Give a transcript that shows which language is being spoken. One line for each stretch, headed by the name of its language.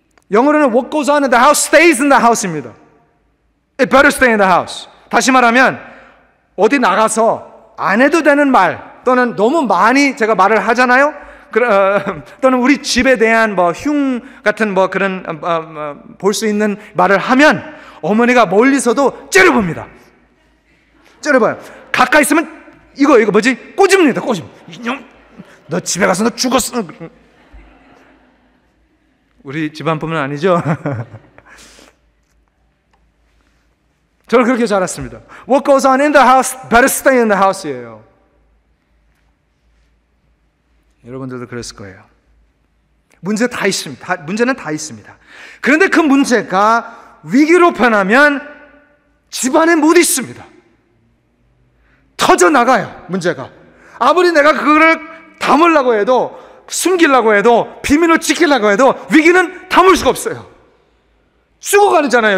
Korean: 영어로는
English: what goes on in the house stays in the house입니다. It better stay in the house.
Korean: 다시 말하면 어디 나가서 안 해도 되는 말 또는 너무 많이 제가 말을 하잖아요? 또는 우리 집에 대한 흉 같은 그런 볼 수 있는 말을 하면 어머니가 멀리서도 째려봅니다. 째려봐요. 가까이 있으면 이거 뭐지? 꼬집니다. 꼬집. 이놈, 너 집에 가서 너 죽었어. 우리 집안뿐만 아니죠. 저는 그렇게 자랐습니다.
English: What goes on in the house, better stay in the house예요.
Korean: 여러분들도 그랬을 거예요. 문제는 다 있습니다. 그런데 그 문제가 위기로 변하면 집안에 못 있습니다. 터져 나가요, 문제가. 아무리 내가 그거를 담으려고 해도, 숨기려고 해도, 비밀을 지키려고 해도 위기는 담을 수가 없어요. 죽어가잖아요.